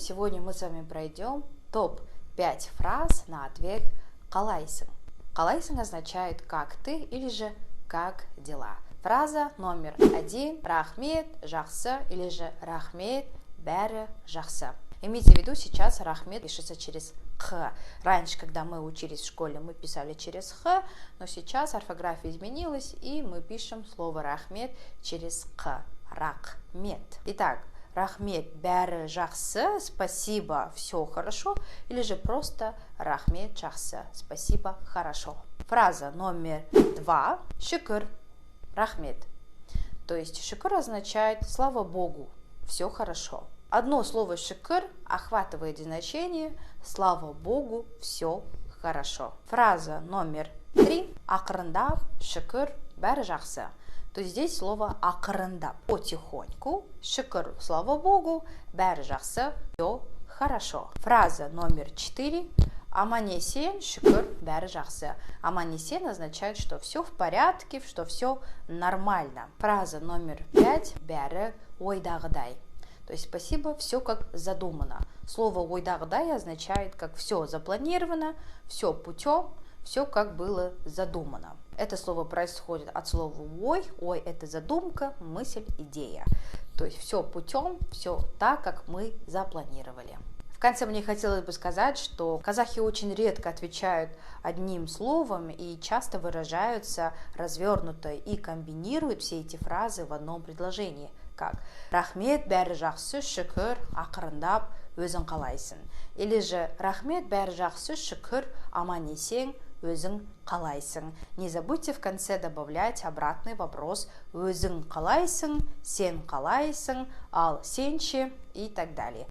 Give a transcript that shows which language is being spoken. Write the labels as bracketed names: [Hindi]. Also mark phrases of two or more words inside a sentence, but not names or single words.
[Russian] сегодня мы с вами пройдем топ-5 фраз на ответ «Қалайсың». «Қалайсың» означает «как ты» или же «как дела». Фраза номер [Kazakh] 1 «Рахмет, жақсы» [Russian] или же [Kazakh] «Рахмет, бәрі жақсы». [Russian] Имейте в виду, сейчас рахмет пишется через х. Раньше, когда мы учились в школе, мы писали через х, но сейчас орфография изменилась, и мы пишем слово рахмет через х. [Kazakh] Рахмет. Итак, рахмет, бәрі жақсы, [Russian] спасибо, все хорошо, или же просто [Kazakh] рахмет, жақсы, [Russian] спасибо, хорошо. Фраза номер 2 [Kazakh] шүкір, рахмет. [Russian] То есть шүкір означает слава Богу, все хорошо. Одно слово шүкір охватывает значение слава Богу, все хорошо. Фраза номер [Kazakh] 3 ақырындап, шүкір, бәрі жақсы. [Russian] То есть здесь слово ақырындап, потихоньку, шүкір, слава Богу, [Kazakh] бәрі жақсы, [Russian] все хорошо. Фраза номер [Kazakh] 4 аман-есен, шүкір, бәрі жақсы. [Russian] Аман-есен означает, что все в порядке, что все нормально. Фраза номер 5 [Kazakh] бәрі ойдағыдай. [Russian] То есть спасибо, все как задумано. Слово ойдағыдай означает, как все запланировано, все путем, все как было задумано. Это слово происходит от слова ой. Ой – это задумка, мысль, идея. То есть все путем, все так, как мы запланировали. В конце мне хотелось бы сказать, что казахи очень редко отвечают одним словом и часто выражаются развернуто и комбинируют все эти фразы в одном предложении. [Kazakh] Как «Рахмет, бәрі жақсы, шүкір, ақырындап, өзің қалайсың». Или же «Рахмет, бәрі жақсы, шүкір, аман-есен, өзің қалайсың». [Russian] Не забудьте в конце добавлять обратный вопрос [Kazakh] «өзің қалайсың», «сен қалайсың», «ал сенші» [Russian] и так далее.